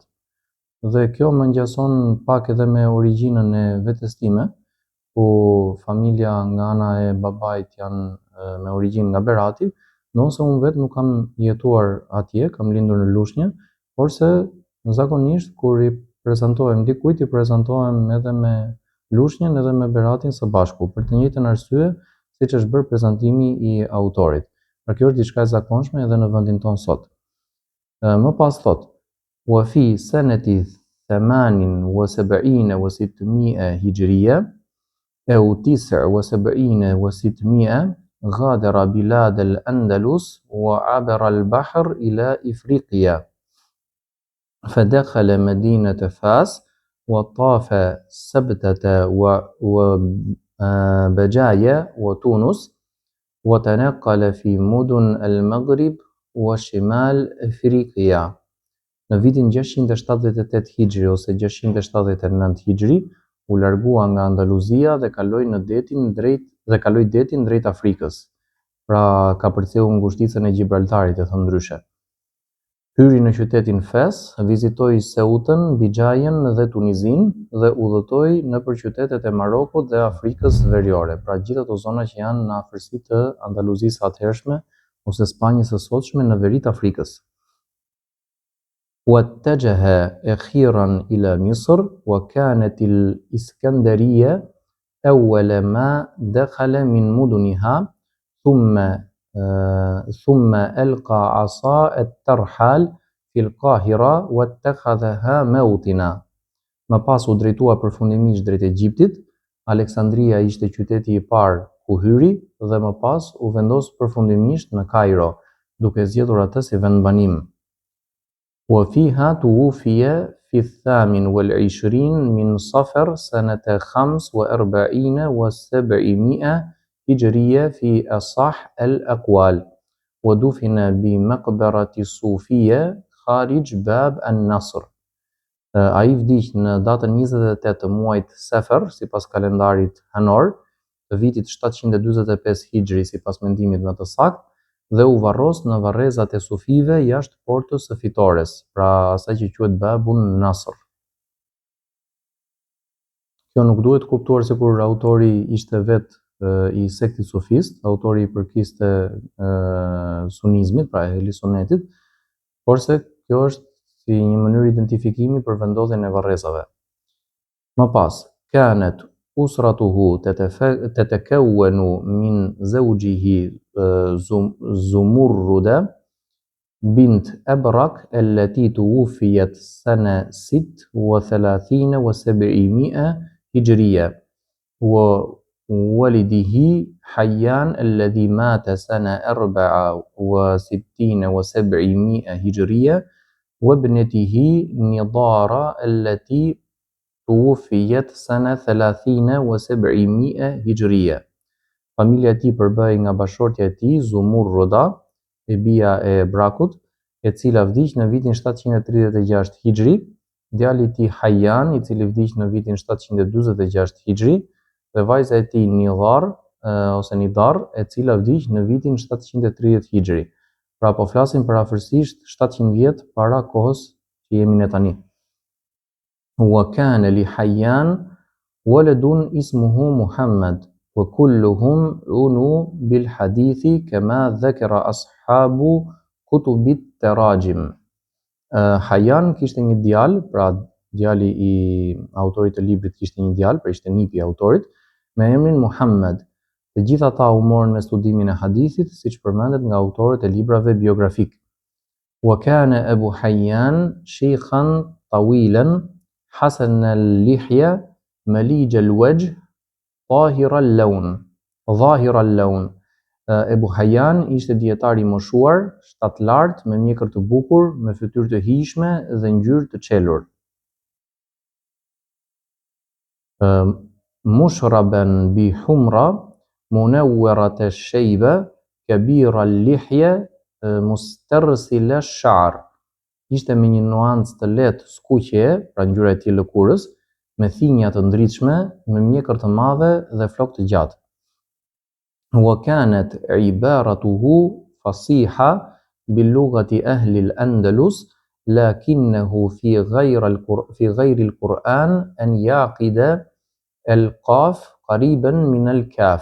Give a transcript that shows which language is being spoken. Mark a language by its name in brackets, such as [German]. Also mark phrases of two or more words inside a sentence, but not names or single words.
[Albanian] Dhe kjo më ngjason pak edhe me origjinën e vetes time, ku familja nga ana e babait janë me origjinë nga Berati, ndonse unë vetë nuk kam jetuar atje, kam lindur në Lushnjë, por se zakonisht kur i prezantohem dikujt, i prezantohem edhe me Lushnjën edhe me Beratin së bashku, për të njëjtën arsye siç është bërë prezantimi i autorit. Pra kjo është diçka e zakonshme edhe në vendin tonë sot. Më pas thot: [Arabic] وفي سنة 78 و600 هجرية أو 79 و600 غادر بلاد الأندلس وعبر البحر إلى إفريقيا فدخل مدينة فاس وطاف سبتة وبجاية وتونس وتنقل في مدن المغرب وشمال إفريقيا. [Albanian] Në vitin 678 Hijri ose 679 Hijri u largua nga Andaluzia dhe kaloi detin drejt Afrikës. Pra ka përcjellur ngushticën e Gibraltarit, e thënë ndryshe. Hyri në qytetin Fes, vizitoi Ceutën, Bijajen dhe Tunizin dhe udhëtoi nëpër qytetet e Marokut dhe Afrikës Veriore, pra gjithë ato zona që janë në afërsi të Andaluzisë atëhershme ose Spanjës së sotshme në veri të Afrikës. [Arabic] واتجه أخيرا إلى مصر وكانت الإسكندرية أول ما دخل من مدنها ثم ألقى عصا الترحال في القاهرة واتخذها موطنا. [Albanian] Më pas u drejtua përfundimisht drejt Egjiptit. Aleksandria ishte qyteti I parë ku hyri dhe më pas u vendos përfundimisht në Kairo, duke zgjedhur atë si vendbanim. [Arabic] وفيها توفي في 28 من صفر سنة 45 و700 هجرية في أصح الأقوال ودفن بمقبرة الصوفية خارج باب النصر. [Albanian] Ai vdiq në datën 28 të muajit Sefer, sipas kalendarit Hanor, të vitit 745 Hijri, sipas mendimit më të saktë, dhe u varros në varrezat e sufive jashtë portës së fitores, pra asaj që quhet Babun Nasr. Kjo nuk duhet kuptuar sikur autori ishte vetë I sektit sufist, autori I përkiste sunizmit, pra ehli sunetit, porse kjo është si një mënyrë identifikimi për vendodhjen e varrezave. Më pas, [Arabic] كانت أسرته تتكون من زوجه زمردة بنت أبرك التي توفيت سنة 36 و700 هجرية وولده حيان الذي مات سنة 64 و700 هجرية وابنته نضارة التي توفيت سنة 30 و700 هجرية. [Albanian] Familja e tij përbëhej nga bashortja e tij Zumurruda, e bija e Brakut, e cila vdiq në vitin 736 Hijri, djali I tij Hayyan, I cili vdiq në vitin 746 Hijri, dhe vajza e tij Nidar, e cila vdiq në vitin 730 Hijri. Pra po flasim për afërsisht 700 vjet para kohës që jemi ne tani. [Arabic] وكان لحيان ولد اسمه محمد وكلهم عنوا بالحديث كما ذكر أصحاب كتب التراجم. [Albanian] Hayyan kishte një djalë, pra djali I autorit të librit kishte një djalë, pra ishte nipi I autorit, me emrin Muhammad. Të gjithë ata u morën me studimin e hadithit, siç përmendet nga autorët e librave biografik. [Arabic] وكان أبو حيان شيخا طويلا حسن اللحية مليح الوجه ظاهر اللون. [Albanian] Abu Hayyan ishte dietar I moshuar, shtatlart, me mjekër të bukur, me fytyrë të hijshme dhe ngjyrë të çelur. [Arabic] مشربا بحمرة منورة الشيبة كبير اللحية مسترسل الشعر. [Albanian] Ishte me një nuancë të lehtë skuqje, pra ngjyra e tij lëkurës, me thinja të ndritshme, me mjekër të madhe dhe flokë të gjatë. [Arabic] وكانت عبارته فصيحة بلغة أهل الأندلس لكنه في غير القرآن أن يعقد القاف قريبا من الكاف.